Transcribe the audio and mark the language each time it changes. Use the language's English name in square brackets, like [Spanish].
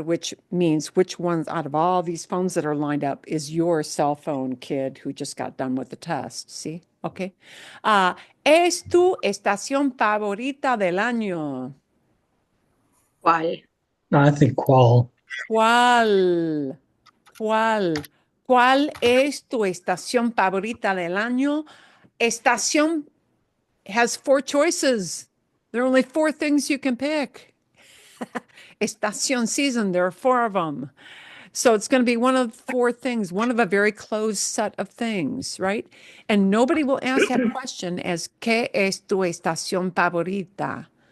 [English] Which means which ones out of all these phones that are lined up is your cell phone, kid who just got done with the test. See? Okay. [Spanish] ¿Es tu estación favorita del año? ¿Cuál? [English] I think cuál. [Spanish] ¿Cuál? ¿Cuál? ¿Cuál es tu estación favorita del año? [English] Estación has 4 choices. There are only 4 things you can pick. Estación season, there are 4 of them. So it's going to be one of 4 things, one of a very closed set of things, right? And nobody will ask that question as [Spanish] ¿Qué es tu estación favorita?